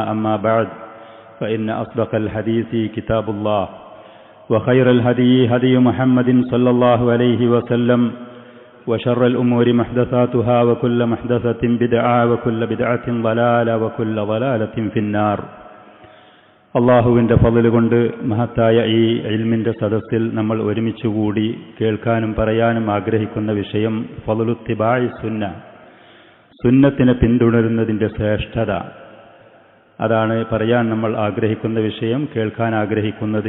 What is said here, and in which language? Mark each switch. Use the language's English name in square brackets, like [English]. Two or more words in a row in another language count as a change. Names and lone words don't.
[Arabic] أما بعد فإن أصدق الحديث كتاب الله وخير الهدي هدي محمد صلى الله عليه وسلم وشر الأمور محدثاتها وكل محدثة بدعة وكل بدعة ضلالة وكل ضلالة في النار. [Malayalam] അള്ളാഹുവിൻ്റെ ഫള് കൊണ്ട് മഹത്തായ ഈ ഇൽമിൻ്റെ സദസ്സിൽ നമ്മൾ ഒരുമിച്ചുകൂടി കേൾക്കാനും പറയാനും ആഗ്രഹിക്കുന്ന വിഷയം [Arabic] فضل اتباع السنة, [Malayalam] സുന്നത്തിനെ പിന്തുടരുന്നതിൻ്റെ ശ്രേഷ്ഠത. അതാണ് പറയാൻ നമ്മൾ ആഗ്രഹിക്കുന്ന വിഷയം, കേൾക്കാൻ ആഗ്രഹിക്കുന്നത്.